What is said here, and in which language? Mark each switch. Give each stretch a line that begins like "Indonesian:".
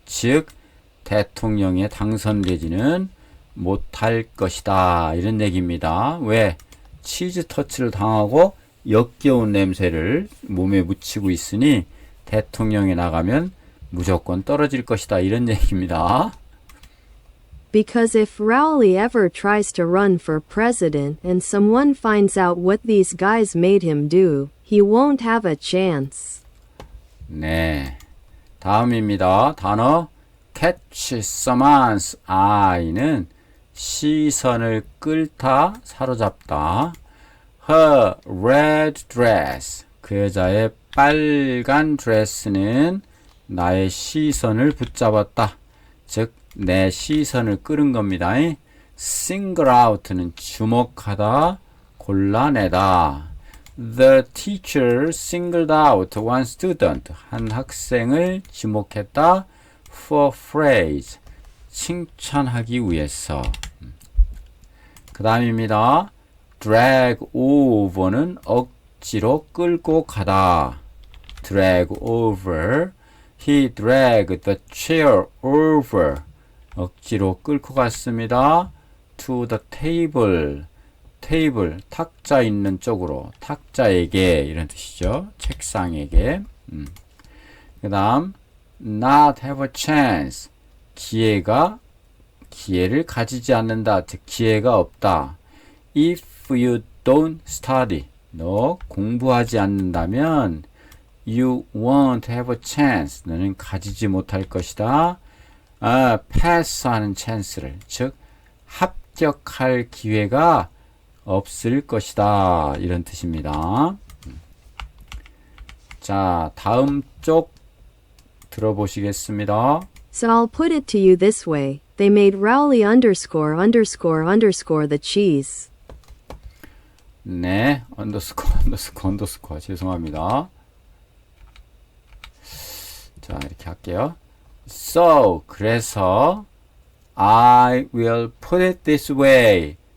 Korean: 즉 대통령에 당선되지는 못할 것이다. 이런 얘기입니다. 왜? 치즈 터치를 당하고 역겨운 냄새를 몸에 묻히고 있으니 대통령에 나가면 무조건 떨어질 것이다. 이런 얘기입니다.
English: Because if Rowley ever tries to run for president and someone finds out what these guys made him do, he won't have a chance.
Korean: 네. 다음입니다. 단어 catch someone's eye는 시선을 끌다, 사로잡다.
English: Her red dress,
Korean: 그 여자의 빨간 드레스는 나의 시선을 붙잡았다. 즉, 내 시선을 끌은 겁니다. single out는 주목하다, 골라내다.
English: The teacher singled out one student,
Korean: 한 학생을 지목했다.
English: for praise,
Korean: 칭찬하기 위해서. 그 다음입니다. drag over는 억지로 끌고 가다.
English: drag over, he dragged the chair over,
Korean: 억지로 끌고 갔습니다. to the table, 테이블, 탁자 있는 쪽으로, 탁자에게, 이런 뜻이죠. 책상에게. 그 다음 not have a chance, 기회를 가지지 않는다. 즉 기회가 없다.
English: If you don't study,
Korean: 너 공부하지 않는다면
English: you won't have a chance,
Korean: 너는 가지지 못할 것이다. 패스하는 찬스를, 즉 합격할 기회가 없을 것이다. 이런 뜻입니다. 자, 다음 쪽 들어보시겠습니다.
English: So I'll put it to you this way. They made Rowley underscore underscore underscore the cheese.
Korean: 네, 언더스코어 죄송합니다. 자, 이렇게 할게요.
English: So,
Korean: 그래서
English: I will put it this way.